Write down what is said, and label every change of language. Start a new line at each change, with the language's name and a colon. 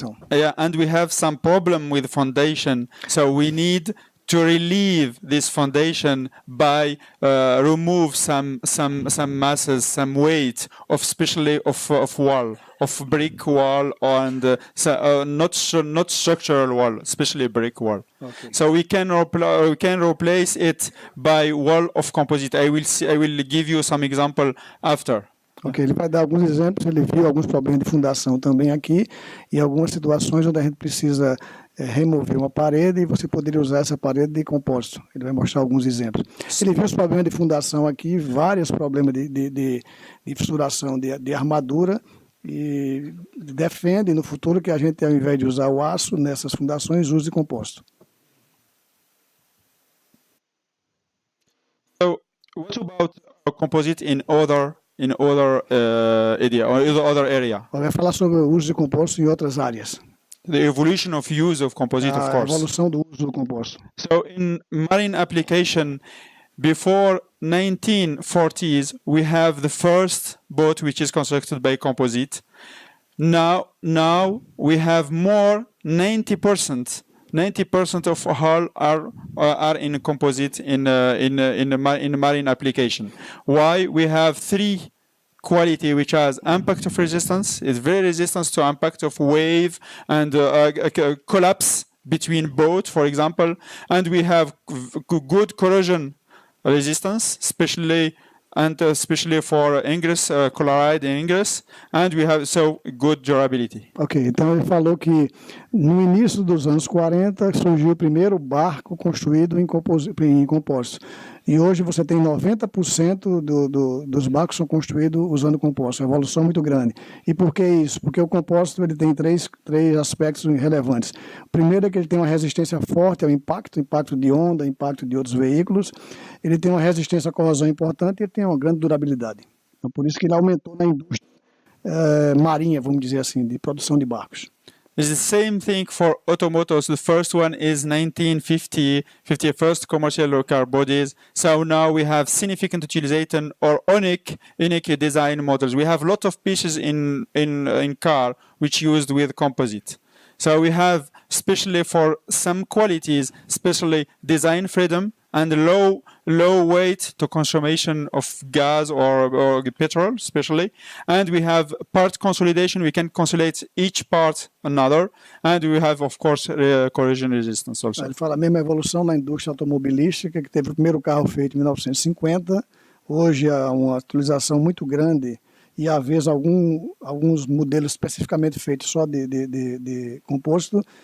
English: And we have some problem with foundation, so we need to relieve this foundation by remove some masses, some weight of especially of wall, of brick wall, and not structural wall, especially brick wall. Okay. So we can replace it by wall of composite. I will give you some example after.
Portuguese: Ok, ele vai dar alguns exemplos, ele viu alguns problemas de fundação também aqui, e algumas situações onde a gente precisa remover uma parede e você poderia usar essa parede de compósito. Ele vai mostrar alguns exemplos. Ele viu os problemas de fundação aqui, vários problemas de fissuração de armadura, e defende no futuro que a gente, ao invés de usar o aço nessas fundações, use compósito.
English: So, what about composite in other area?
Portuguese: Vai falar sobre o uso de composto em outras áreas.
English: The evolution of use of composite, of course.
Portuguese: A evolução do uso do composto.
English: So in marine application, before 1940s, we have the first boat which is constructed by composite. Now we have more 90%. 90% of hull are in composite in marine application. Why? We have 3 quality which has impact of resistance, is very resistant to impact of wave and collapse between boat, for example, and we have good corrosion resistance, especially for ingress, chloride in ingress, and we have so good durability.
Portuguese: Ok, então ele falou que no início dos anos 40 surgiu o primeiro barco construído em compósito. E hoje você tem 90% dos barcos são construídos usando compósito. Uma evolução muito grande. E por que isso? Porque o compósito ele tem três aspectos relevantes. O primeiro é que ele tem uma resistência forte ao impacto de onda, impacto de outros veículos. Ele tem uma resistência à corrosão importante e ele tem uma grande durabilidade. Então, por isso que ele aumentou na indústria marinha, vamos dizer assim, de produção de barcos.
English: It's the same thing for automotives. The first one is 1950, first commercial car bodies. So now we have significant utilization or unique design models. We have a lot of pieces in car which used with composite. So we have, especially for some qualities, especially design freedom and low weight to consumption of gas or petrol, especially. And we have part consolidation. We can consolidate each part another. And we have, of course, corrosion resistance also.
Portuguese: Ele fala a mesma evolução na indústria automobilística, que teve o primeiro carro feito em 1950. Hoje há uma utilização muito grande e, às vezes, alguns modelos especificamente feitos só de compósito.